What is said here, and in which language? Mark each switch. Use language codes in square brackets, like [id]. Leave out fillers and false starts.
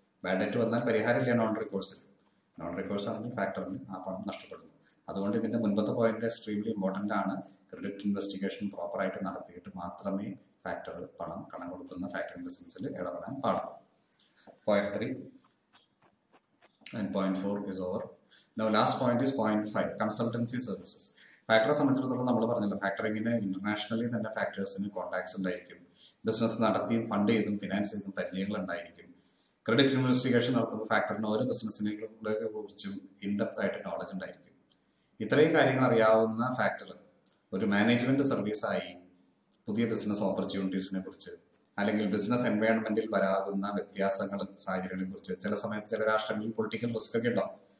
[ml] Bad debt വന്നാൽ പരിഹാരമില്ല non റിക്കോഴ്സിൽ. Non recourse ആണെങ്കിൽ ഫാക്ടറിന് ആ പണം നഷ്ടപ്പെടുന്നു. അതുകൊണ്ട് ഇതിന്റെ മുൻപത്തെ പോയിന്റ് എക്സ്ട്രീംലി ഇമ്പോർട്ടന്റ് ആണ്. ക്രെഡിറ്റ് ഇൻവെസ്റ്റിഗേഷൻ പ്രോപ്പറായിട്ട് നടത്തിയിട്ട് മാത്രമേ ഫാക്ടർ കടം കൊടുക്കുന്ന ഫാക്ടറിംഗ് ബിസിനസ്സിൽ ഇടപെടാൻ പാടുള്ളൂ. [en] Point 3 and point 4 is over. Now last point is point 5, consultancy services. [ml] ഫാക്ടറെ സംബന്ധിച്ചിടത്തോളം നമ്മൾ പറഞ്ഞല്ലോ, ഫാക്ടറിങ്ങിന് ഇന്റർനാഷണലി തന്നെ ഫാക്ടേഴ്സിന് കോൺടാക്ട്സ് ഉണ്ടായിരിക്കും. ബിസിനസ് നടത്തിയും ഫണ്ട് ചെയ്തും ഫിനാൻസ് ചെയ്തും പരിചയങ്ങൾ ഉണ്ടായിരിക്കും. ക്രെഡിറ്റ് ഇൻവെസ്റ്റിഗേഷൻ നടത്തുമ്പോൾ ഫാക്ടറിന് ഓരോ ബിസിനസ്സിനെ കുറിച്ചും ഇൻഡെപ്ത് ആയിട്ട് നോളജ് ഉണ്ടായിരിക്കും. ഇത്രയും കാര്യങ്ങൾ അറിയാവുന്ന ഫാക്ടർ ഒരു മാനേജ്മെന്റ് സർവീസായി പുതിയ ബിസിനസ് ഓപ്പർച്യൂണിറ്റീസിനെ കുറിച്ച്, അല്ലെങ്കിൽ ബിസിനസ് എൻവയോൺമെന്റിൽ വരാകുന്ന വ്യത്യാസങ്ങളും സാഹചര്യങ്ങളെ കുറിച്ച്, ചില സമയത്ത് ചില രാഷ്ട്രങ്ങളിൽ പൊളിറ്റിക്കൽ റിസ്ക് ഒക്കെ ഉണ്ടാവും.